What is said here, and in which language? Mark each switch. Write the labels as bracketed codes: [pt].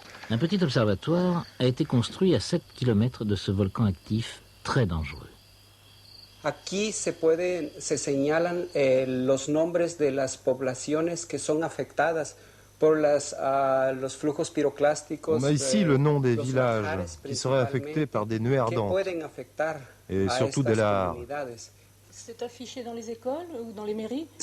[fr] Un petit observatoire a été construit à 7 km de ce volcan actif très dangereux. [es] Aquí se señalan los nombres de las poblaciones que son afectadas por los flujos piroclásticos. [fr] On a ici le nom des villages qui seraient affectés par des nuées ardentes et surtout des lahares. C'est affiché dans les écoles ou dans les mairies?